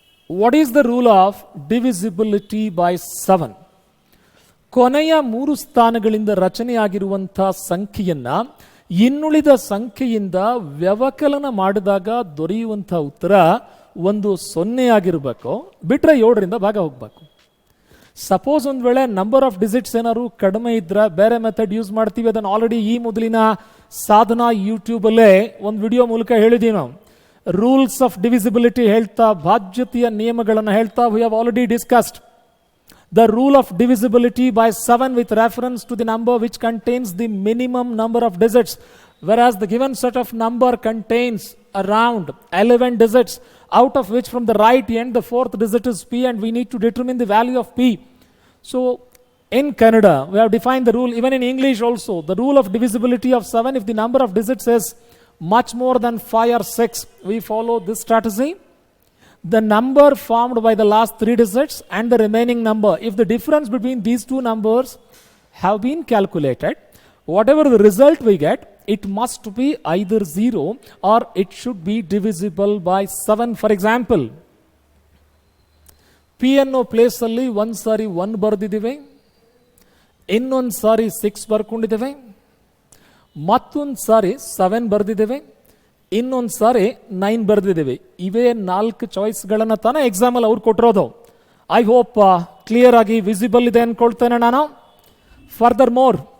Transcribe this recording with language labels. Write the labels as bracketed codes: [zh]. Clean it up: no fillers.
[en] What is the rule of divisibility by 7? [kn] ಕೊನೆಯ 3 ಸ್ಥಾನಗಳಿಂದ ರಚನೆಯಾಗಿರುವಂಥ ಸಂಖ್ಯೆಯನ್ನ ಇನ್ನುಳಿದ ಸಂಖ್ಯೆಯಿಂದ ವ್ಯವಕಲನ ಮಾಡಿದಾಗ ದೊರೆಯುವಂಥ ಉತ್ತರ ಒಂದು 0 ಆಗಿರಬೇಕು, ಬಿಟ್ರೆ 7ರಿಂದ ಭಾಗ ಹೋಗ್ಬೇಕು. ಸಪೋಸ್ ಒಂದು ವೇಳೆ ನಂಬರ್ ಆಫ್ ಡಿಜಿಟ್ಸ್ ಏನಾದ್ರು ಕಡಿಮೆ ಇದ್ರೆ ಬೇರೆ ಮೆಥಡ್ ಯೂಸ್ ಮಾಡ್ತೀವಿ. ಅದನ್ನು ಆಲ್ರೆಡಿ ಈ ಮೊದಲಿನ ಸಾಧನಾ ಯೂಟ್ಯೂಬಲ್ಲೇ ಒಂದು ವಿಡಿಯೋ ಮೂಲಕ ಹೇಳಿದೀವಿ ನಾವು. [en] rules of divisibility [kn] ಹೇಳ್ತಾ, ಭಾಜ್ಯತೆಯ ನಿಯಮಗಳನ್ನು ಹೇಳ್ತಾ, [en] We have already discussed the rule of divisibility by 7 with reference to the number which contains the minimum number of digits, whereas the given set of number contains around 11 digits, out of which from the right end the 4th digit is P, and we need to determine the value of P. So in Kannada we have defined the rule. Even in English also, the rule of divisibility of 7, if the number of digits is much more than 5 or 6, we follow this strategy. The number formed by the last 3 digits and the remaining number, if the difference between these two numbers have been calculated, whatever the result we get, it must be either 0 or it should be divisible by 7. [kn] For example, P ಅನ್ನೋ place ಅಲ್ಲಿ ಒಂದು ಸಾರಿ 1 ಬರೆದಿದ್ದೇವೆ, ಇನ್ನೊಂದು ಸಾರಿ 6 ಬರ್ಕೊಂಡಿದ್ದೇವೆ, ಮತ್ತೊಂದು ಸಾರಿ 7 ಬರೆದಿದ್ದೇವೆ, ಇನ್ನೊಂದು ಸಾರಿ 9 ಬರೆದಿದ್ದೇವೆ. ಇವೇ 4 ಚಾಯ್ಸ್ಗಳನ್ನು ತಾನೇ ಎಕ್ಸಾಮಲ್ಲಿ ಅವ್ರು ಕೊಟ್ಟಿರೋದು. [en] I hope [kn] ಕ್ಲಿಯರ್ ಆಗಿ ವಿಸಿಬಲ್ ಇದೆ ಅನ್ಕೊಳ್ತೇನೆ ನಾನು. Further more,